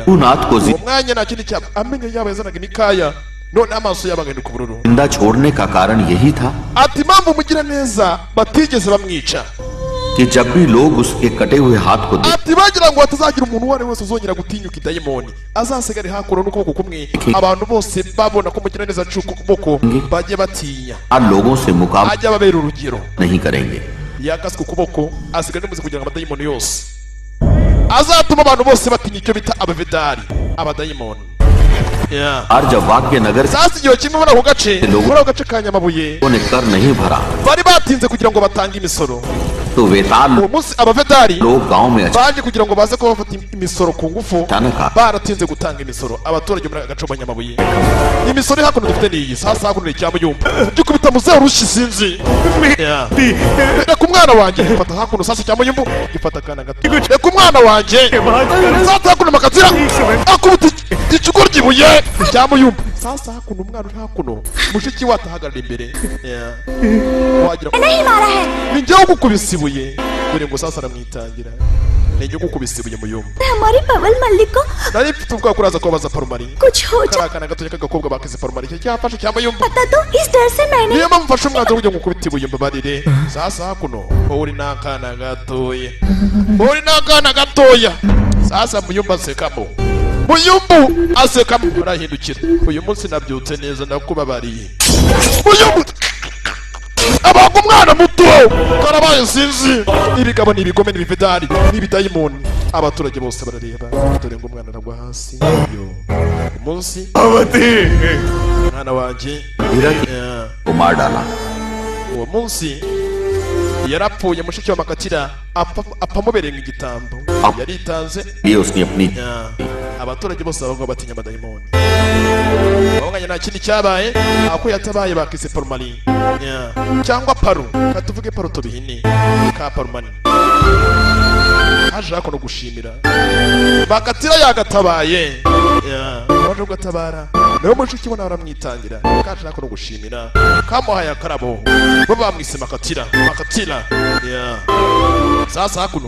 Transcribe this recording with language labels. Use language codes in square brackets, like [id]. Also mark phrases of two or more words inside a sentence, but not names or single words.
[hi] शंभुनाथ को [rw] uwo mwanya nta kindi cyaba amenyo yabo yazanaga imikaya none amaso yabo agahinduka ubururu [hi] जिंदा छोड़ने का कारण यही था [rw] ati impamvu mugira neza batigeze bamwica [hi] कि जब भी लोग उसके कटे हुए हाथ को देख [rw] ati bagira ngo hatazagira umuntu uwo ari we wese uzongera gutinyuka idayimoni azasigare hakuno n'ukuboko kumwe abantu bose babona ko mugira neza acuka ukuboko bajye batinya [hi] लोगों से मुकाबला [rw] ajya babera urugero [hi] नहीं करेंगे [rw] yakaswe ukuboko asigaye n'umuze kugira ngo amadayimoni yose azatuma abantu bose batinya icyo bita abavedari abadayimoni [hi] और जब वाक्य नगर से [rw] sasa igihe kimwe muri ako gace muri ako gace ka nyamabuye [hi] लोगों ने कर नहीं भरा [rw] bari batinze kugira ngo batange imisoro [hi] तो वेताल [rw] uwo munsi abavedari [hi] लोग गांव में [rw] baje kugira ngo baze kuba bafata imisoro ku ngufu [hi] अचानक [rw] baratinze gutanga imisoro abaturage muri aka gace k'abanyamabuye imisoro hakuno dufite niyi sasa hakuno ni icyamuyumba gikubita muzehe urushyi sinzi reka umwana wanjye gifata hakuno sasa icyamuyumbu gifata akana gato reka umwana wanjye sasa hakuno makazira akubita ikigoryi ibuye cyangwa yumva sasa hakuno umwana uri hakuno mushiki we atahagarara imbere wagira [hi] नहीं मारा है [rw] ni njyewe ugukubise ibuye dore ngo sasa aramwitangira ni njyewe ugukubise ibuye muyumva [hi] हमारी पवल मल्लिक को [rw] nari mfite ubwoba ko uraza kubabaza Parumari [hi] कुछ हो जाए [rw] kariya kana gatoya k'agakobwa bakize Parumari icyo cyafashe cyangwa yumva [hi] पता तो इस डर से मैंने [rw] niyo mpamvu mfashe umwanzuro wo kujya ngukubita ibuye mbabarire sasa hakuno wowe uri n'akana gatoya wowe uri n'akana gatoya sasa muyumba asekamo muyumbu asekamo arahindukira uyu munsi nabyutse neza ndakubabariye muyumbu abaga umwana muto karabaye sinzi ibigabo n'ibigome n'ibifedari n'ibidayimoni abaturage bose barareba dore ngo umwana aragwa hasi yo umunsi mwana wanjye [hi] मार डाला [rw] uwo munsi yarapfuye mushiki wa Makatira apamubereye nk'igitambo yaritanze [hi] ये उसने अपनी [rw] abaturage bose bavuga batinya amadayimoni babanganya nta kindi cyabaye ako yatabaye bakise Parumari cyangwa Paru katuvuge Paru tubihini ka Parumari haje hakono gushimira Makatira yagatabaye waje gutabara nawe mushiki we nawe aramwitangira kaje hakono gushimira kamuhaye akarabo bo bamwise Makatira sasa hakuno